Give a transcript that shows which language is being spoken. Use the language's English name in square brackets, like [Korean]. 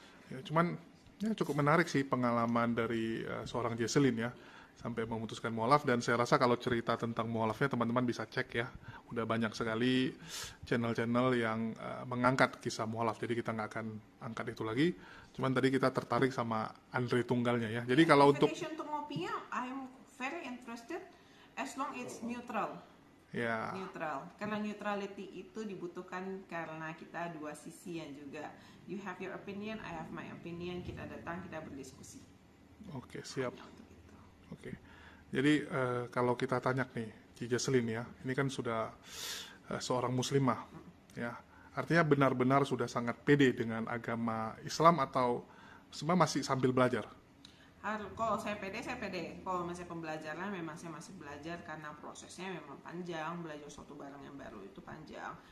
[Indonesian] Ya cuman ya cukup menarik sih pengalaman dari seorang Jesselyn ya sampai memutuskan mualaf, dan saya rasa kalau cerita tentang mualafnya teman-teman bisa cek ya. Udah banyak sekali channel-channel yang mengangkat kisah mualaf. Jadi kita nggak akan angkat itu lagi. Cuman tadi kita tertarik sama Andre Tunggalnya ya. Jadi kalau untuk [English] Invitation to ngopinya, I'm very interested as long it's neutral. [Indonesian] ya [English] Neutral. [Indonesian] Karena neutrality itu dibutuhkan karena kita dua sisi yang juga. [English] You have your opinion, I have my opinion. [Indonesian] Kita datang, kita berdiskusi. oke siap. Hanya untuk itu. Oke, jadi kalau kita tanya nih, Ci Jesselyn ya, ini kan sudah seorang muslimah, ya, artinya benar-benar sudah sangat pede dengan agama Islam atau sebenarnya masih sambil belajar? Kalau saya pede, kalau masih pembelajaran memang saya masih belajar karena prosesnya memang panjang, belajar suatu barang yang baru itu panjang.